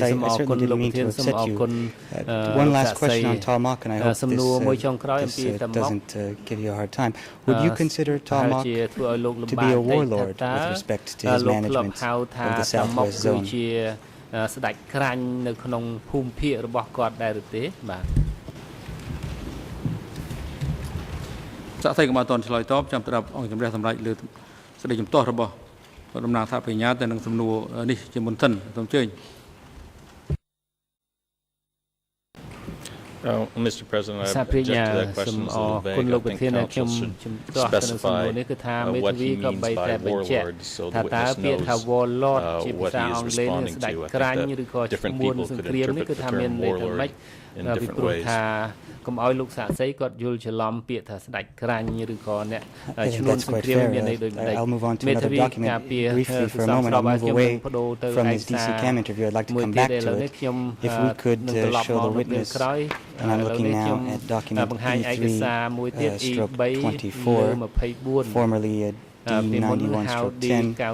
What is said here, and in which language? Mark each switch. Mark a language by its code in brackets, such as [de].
[en] I certainly didn't mean to upset you. One last question on Talmok, and I hope this doesn't give you a hard time. Would you consider Talmok to be a warlord with respect to his management of the Southwest Zone? [km] ស្ដេចក្រាញ់នៅក្នុងភូមិភាគរបស់គាត់ដែរឬទេបាទ សាក់សីក៏បានតន់ឆ្លើយតបចាំស្ដាប់អង្គជំរះសម្រាប់លើសេចក្តីជំទាស់របស់តំណាងថាបញ្ញាទៅនឹងសំណួរនេះជាមុនសិនសូមអញ្ជើញ [en] Mr. President, I object to that question. It's a little vague. I think council should specify what he means by warlords so the witness knows what he is responding to. I think that different people could interpret the term warlord in different ways. [km] កុំឲ្យលោកសាក់សីគាត់យល់ច្រឡំពាក្យថាស្ដេចក្រាញ់ឬក៏អ្នកឈ្នួនសង្គ្រាមមានន័យដូចម្ដេច [en] I'll move on to another document briefly for a moment. I'll move away from his DC Cam interview. I'd like to come back to it. If we could show the witness, and I'm looking now at document E3/24, formerly D91/10.